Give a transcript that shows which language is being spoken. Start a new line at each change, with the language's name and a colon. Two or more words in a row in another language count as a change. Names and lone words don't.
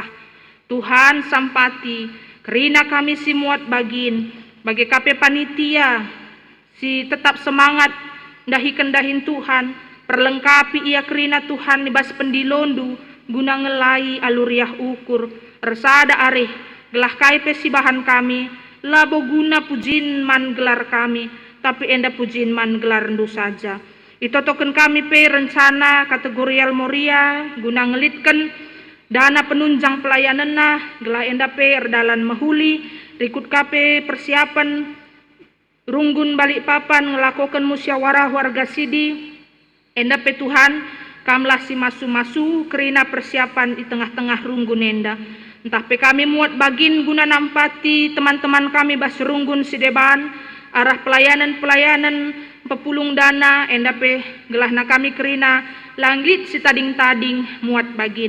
Batak Karo: Tuhan sampati, kerina kami si muat bagin, bagi kape panitia, si tetap semangat dahin Tuhan, perlengkapi ia kerina Tuhan ibas pendilondu, guna ngelai aluriah ukur resada areh gelah kaipe si bahan kami labo guna pujin man gelar kami tapi enda pujin man gelar ndu saja. Itotoken kami pe rencana kategorial moria guna ngelitkan
Indonesian: dana penunjang pelayanan
Batak Karo: nah gelah enda pe erdalan mahuli rikut kape persiapan runggun balik papan ngelakukan
Indonesian: musyawarah warga sidi
Batak Karo: enda pe Tuhan kamlah si masu-masu kerina persiapan
Indonesian: di tengah-tengah runggun
Batak Karo: enda. Entah pe kami muat bagin guna nampati teman-teman kami bas runggun si deban arah pelayanan-pelayanan pepulung dana enda pe gelahna kami kerina langit si tading-tading muat bagin.